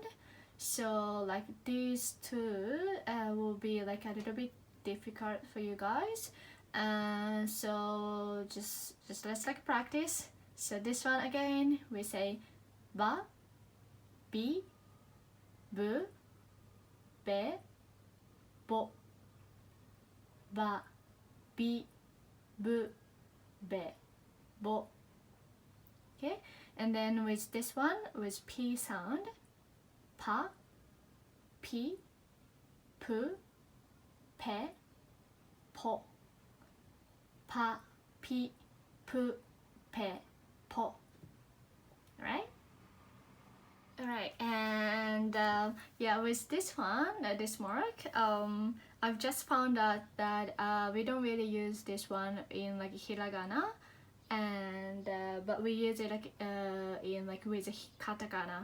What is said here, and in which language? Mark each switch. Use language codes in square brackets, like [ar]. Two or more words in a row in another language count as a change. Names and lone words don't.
[en] So like these two will be like a little bit difficult for you guys. So just let's like practice. So this one again, we say [ja] ba, bi, bu, be, bo. Ba, bi, bu, be, bo. [en] Okay, and then with this one, with P sound, [ja] pa, pi, pu, pe, po. Pa, pi, pu, pe, po. [en] Right? Alright, and yeah, with this one, this mark, I've just found out that we don't really use this one in like Hiragana, and but we use it like in like with katakana.